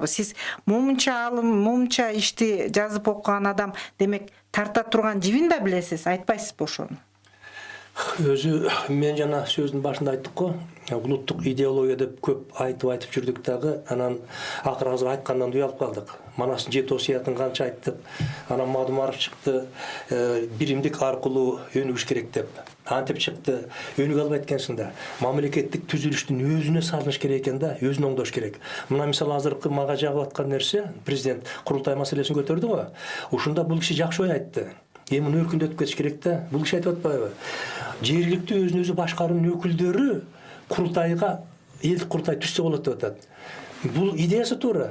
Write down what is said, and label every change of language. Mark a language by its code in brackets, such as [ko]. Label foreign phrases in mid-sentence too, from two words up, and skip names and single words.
[ky] Сиз момунча алым, момунча ишти жазып окуган адам, демек тарта турган жибин да билесиз, айтпайсызбы ошону? Өзү мен жана сөздүн башында айттык го, улуттук идеология деп көп айтып жүрдүк дагы, анан акыры азыр айткандан уялып калдык. Манастын 7 осуятын канча айттык. Ана Мадумаров чыкты. Бирдиктүү аркылуу өнүгүш керек деп. Антип чыкты. Өңүгө алып эткенсиң дэ. Мамлекеттик түзүлүштүн өзүнө салыныш керек экен да, өзүнө оңдош керек. Мына мисалы азыркы мага жагып аткан нерсе, президент курултай маселесин көтөрдү го. Ушунда бул киши жакшы ой айтты. Эми муну өркүндөтүп кетиш керек да. Бул киши айтып атпайбы? Жергиликтүү өзүн өзү башкаруунун өкүлдөрү курултайга элдик курултай түзсө болот деп атат. Бул идеясы туура.